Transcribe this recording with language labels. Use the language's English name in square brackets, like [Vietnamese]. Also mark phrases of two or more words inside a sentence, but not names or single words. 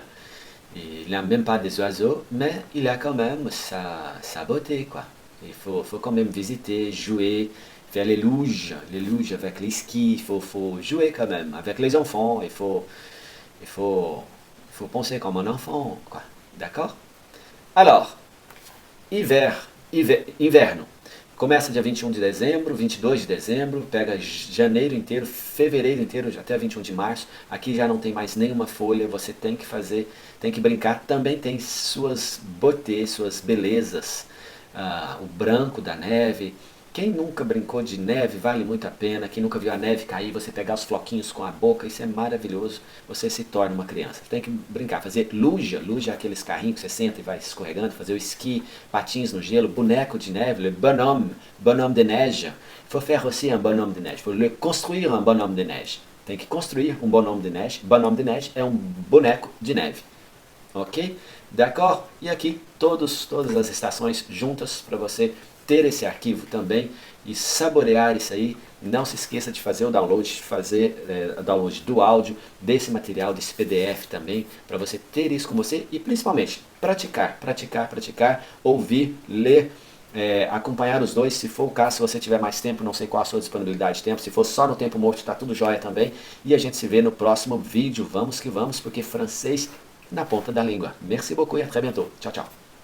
[French] Il n'a même pas des oiseaux, mais il a quand même sa beauté, quoi. Il faut quand même visiter, jouer, faire les luges avec les skis, il faut jouer quand même avec les enfants, il faut penser comme un enfant, quoi. D'accord? Alors, [Portuguese] inverno. Começa dia 21 de dezembro, 22 de dezembro, pega janeiro inteiro, fevereiro inteiro, até 21 de março. Aqui já não tem mais nenhuma folha, você tem que brincar. Também tem suas beautés, suas belezas. O branco da neve. Quem nunca brincou de neve, vale muito a pena. Quem nunca viu a neve cair, você pegar os floquinhos com a boca, isso é maravilhoso. Você se torna uma criança. Você tem que brincar, fazer luge é aqueles carrinhos que você senta e vai escorregando, fazer o esqui, patins no gelo, boneco de neve, [French] le bonhomme de neige. Il faut faire aussi un bonhomme de neige. Il faut construire un bonhomme de neige. [Portuguese] Tem que construir um [French] bonhomme de neige. Bonhomme de neige [Portuguese] é um boneco de neve. [French] Ok? D'accord? [Portuguese] E aqui todas as estações juntas para você ter esse arquivo também e saborear isso aí. Não se esqueça de fazer o download, download do áudio, desse material, desse PDF também, para você ter isso com você e principalmente praticar, ouvir, ler, acompanhar os dois, se for o caso, se você tiver mais tempo, não sei qual a sua disponibilidade de tempo, se for só no tempo morto, está tudo jóia também. E a gente se vê no próximo vídeo. Vamos que vamos, porque francês na ponta da língua. [French] Merci beaucoup et à très bientôt. [Portuguese] Tchau, tchau.